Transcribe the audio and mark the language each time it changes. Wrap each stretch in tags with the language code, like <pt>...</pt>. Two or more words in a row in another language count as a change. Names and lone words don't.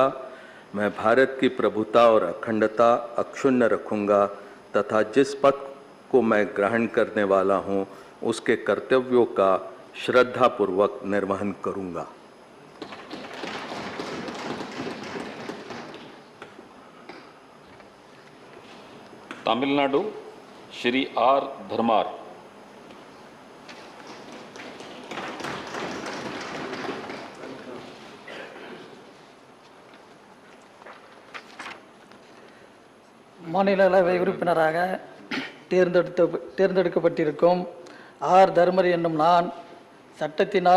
<hi>मैं भारत की प्रभुता और अखंडता अक्षुण्ण रखूँगा तथा जिस पद को मैं ग्रहण करने वाला हूँ उसके कर्तव्यों का श्रद्धापूर्वक निर्वहन करूँगा। तमिलनाडु श्री आर धर्मार।</hi> <ta>மாநிலங்களவை உறுப்பினராக தேர்ந்தெடுக்கப்பட்டிருக்கும் ஆர் தர்மர் என்னும் நான் சட்டத்தினால்</ta>